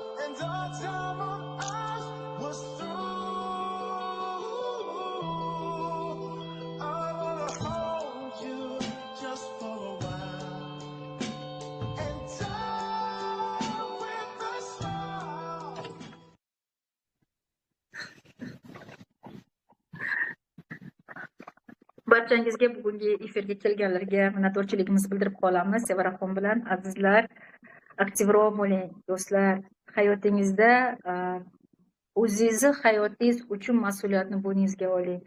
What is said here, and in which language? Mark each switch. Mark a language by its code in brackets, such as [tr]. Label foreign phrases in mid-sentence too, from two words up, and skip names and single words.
[en] and our time on earth was through. I wanna hold you just for a while and die with a smile. [uz] Barchangizga bugungi efirga kelganlarga minnatdorchiligimizni bildirib qolamiz. Sevaraxon bilan azizlar, aktivroq bo'ling do'stlar. Hayotingizda o'zingizni hayotingiz uchun mas'uliyatni bo'yningizga oling.